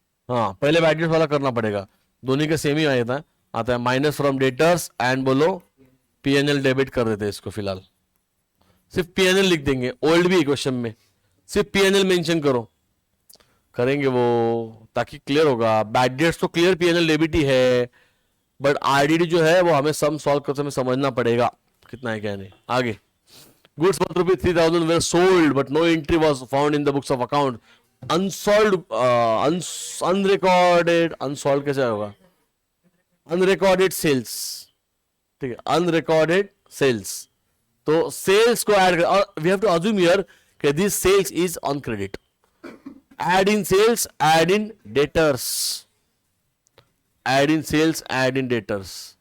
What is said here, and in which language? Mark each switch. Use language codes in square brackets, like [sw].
[hi] हाँ, पहले bad debts वाला करना पड़ेगा, दोनों के सेम ही आता है माइनस फ्रॉम डेटर्स एंड बोलो पीएनएल डेबिट कर देते हैं इसको, फिलहाल सिर्फ पीएनएल लिख देंगे, ओल्ड भी क्वेश्चन में सिर्फ पीएनएल मेंशन करो, करेंगे वो ताकि क्लियर होगा। बैड डेट्स तो क्लियर पीएनएल डेबिट ही है, बट आरडीडी जो है वो हमें सम सॉल्व करते समय समझना पड़ेगा कितना है क्या नहीं। [en] आगे, goods worth rupees 3,000 were sold but no entry was found in the books of account. [hi] Unsold, unrecorded, unsold कैसे होगा, अनरिकॉर्डेड सेल्स, ठीक है, अनरिकॉर्डेड सेल्स, तो सेल्स को ऐड कर, और [en] we have to assume here कि this sales is on credit, [hi] add in sales, add in debtors, add in sales, add in debtors.